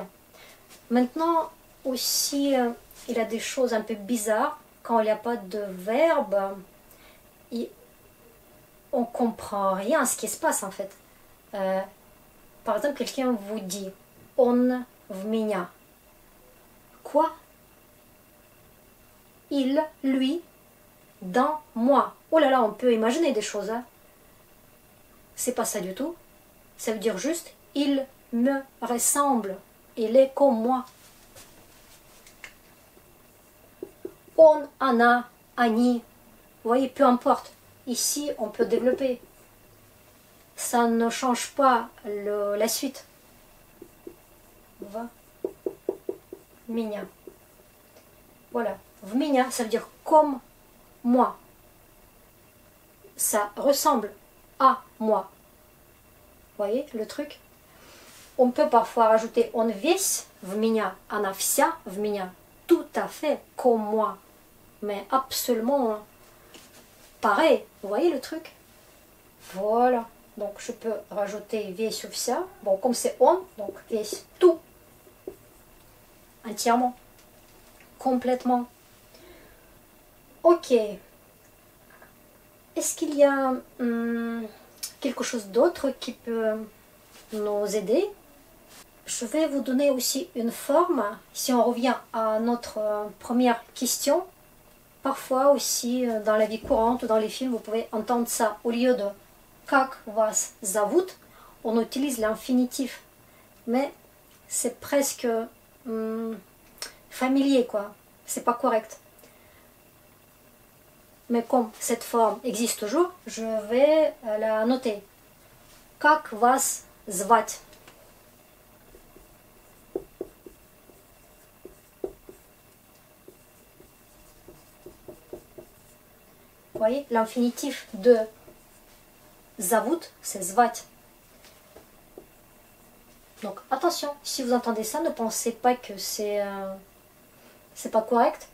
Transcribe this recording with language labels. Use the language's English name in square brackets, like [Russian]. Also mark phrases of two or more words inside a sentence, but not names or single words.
[French] Maintenant, aussi, il y a des choses un peu bizarres. Quand il n'y a pas de verbe, on ne comprend rien à ce qui se passe en fait. Par exemple, quelqu'un vous dit « [Russian] он в меня ». [French] quoi? Il, lui, dans moi. Oh là là, on peut imaginer des choses. Hein. C'est pas ça du tout. Ça veut dire juste, il me ressemble. Il est comme moi. On, Anna, Annie. Vous voyez, peu importe. Ici, on peut développer. Ça ne change pas la suite. Va. [Russian] Меня. Voilà. В меня, [French] ça veut dire comme moi. Ça ressemble à moi. Vous voyez le truc? On peut parfois rajouter [Russian] он весь в меня, она вся в меня. [French] Tout à fait comme moi. Mais absolument pareil. Vous voyez le truc? Voilà. Donc je peux rajouter весь ou вся. Bon, comme c'est on, donc весь, tout. Entièrement. Complètement. Ok. Est-ce qu'il y a quelque chose d'autre qui peut nous aider? Je vais vous donner aussi une forme. Si on revient à notre première question, parfois aussi dans la vie courante ou dans les films, vous pouvez entendre ça. Au lieu de [Russian] как вас зовут, [French] on utilise l'infinitif. Mais c'est presque familier, quoi. C'est pas correct. Mais comme cette forme existe toujours, je vais la noter. [Russian] Как вас звать? [French] Vous voyez, l'infinitif de зовут, c'est звать. Donc attention, si vous entendez ça, ne pensez pas que c'est pas correct.